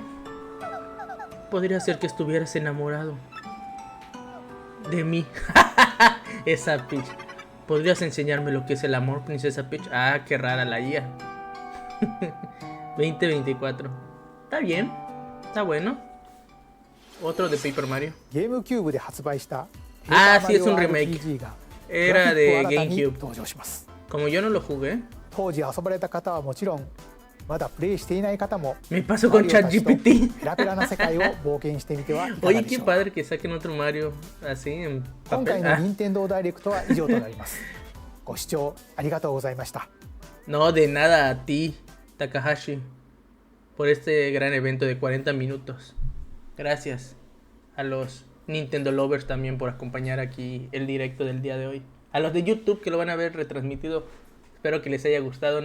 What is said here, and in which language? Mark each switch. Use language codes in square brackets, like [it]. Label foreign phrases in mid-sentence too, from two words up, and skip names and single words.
[es] Podría ser que estuvieras enamorado de mí. Esa Peach. ¿Podrías enseñarme lo que es el amor, princesa Peach? Ah, qué rara la IA. 2024. Está bien. Está bueno. Otro de Paper Mario. [ja] ゲームキューブで発売した [es] Ah, sí, Paper es un Mario remake. [ja] RPG が [es] Era [ja] グ [es] de [ja] ラフィックを新たに [es] GameCube. [ja] 登場します。 [es] Como yo no lo jugué, [ja] 当時遊ばれた方はもちろん、まだプレイしていない方も [es] me pasó con [ja] マリオたちと [es] ChatGPT. [ja] ペラペラな世界を冒険してみてはいかが [es] Oye, [ja] でし [es] qué [ja] ょうか。 [es] padre que saquen otro Mario así en [ja] 今回 [es] papel. [ja] の [es] Ah, [ja] 任天堂ダイレクトは以上となります。ご視聴ありがとうございました。 [es] no, de nada a ti, Takahashi, por este gran evento de 40 minutos. Gracias a los Nintendo Lovers también por acompañar aquí el directo del día de hoy. A los de YouTube que lo van a ver retransmitido, espero que les haya gustado.